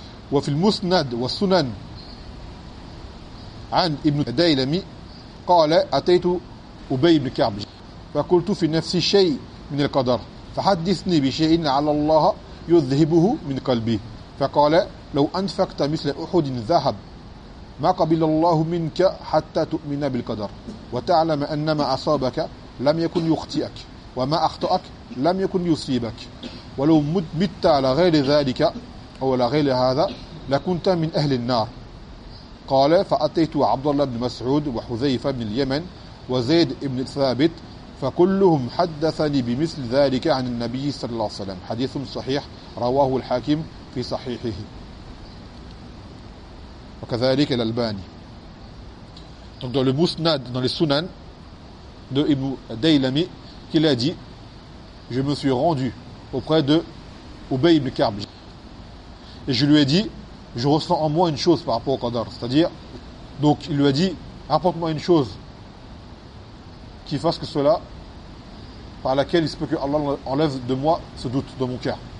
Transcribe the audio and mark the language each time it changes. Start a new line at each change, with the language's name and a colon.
Arabic: Wa fil musnad wa sunan an ibn Daylami qala ataytu Ubay ibn Ka'b wa qultu fi nafsi shay min al qadar fa hadithni bi shay'in 'ala Allah yudhhibuhu min qalbi fa qala law anfaqta mithla uhud dhahab ما قبل الله منك حتى تؤمن بالقدر وتعلم أن ما أصابك لم يكن يخطئك وما أخطأك لم يكن يصيبك ولو مت على غير ذلك أو على غير هذا لكنت من أهل النار. قال فأتيت عبد الله بن مسعود وحذيفة بن اليمن وزيد بن ثابت فكلهم حدثني بمثل ذلك عن النبي صلى الله عليه وسلم. حديث صحيح رواه الحاكم في صحيحه وكذلك الألباني.
French: Donc dans le Musnad, dans les Sunan de Ibn Daylami, qu'il a dit, je me suis rendu auprès de Ubay ibn Ka'b. Et je lui ai dit, je ressens en moi une chose par rapport au Qadar. C'est-à-dire, donc il lui a dit, apporte-moi une chose qui fasse que cela, par laquelle il se peut que Allah enlève de moi ce doute dans mon cœur.